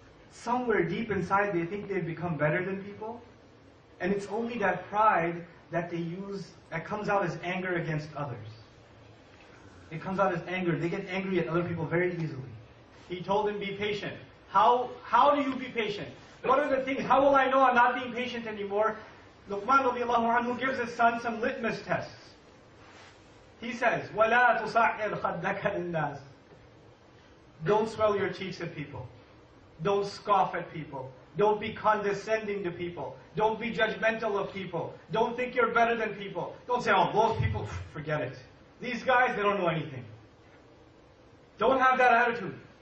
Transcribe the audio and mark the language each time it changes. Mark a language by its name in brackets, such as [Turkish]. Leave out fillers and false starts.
[English] Somewhere deep inside they think they've become better than people. And it's only that pride that they use, that comes out as anger against others. It comes out as anger. They get angry at other people very easily. He told them, be patient. How do you be patient? What are the things? How will I know I'm not being patient anymore? Luqman radiallahu anhu gives his son some litmus tests. He says, [Arabic] وَلَا تُصَعِّرْ خَدَّكَ لِلنَّاسِ. [English] Don't swell your cheeks at people. Don't scoff at people. Don't be condescending to people. Don't be judgmental of people. Don't think you're better than people. Don't say, oh, those people, forget it. These guys, they don't know anything. Don't have that attitude.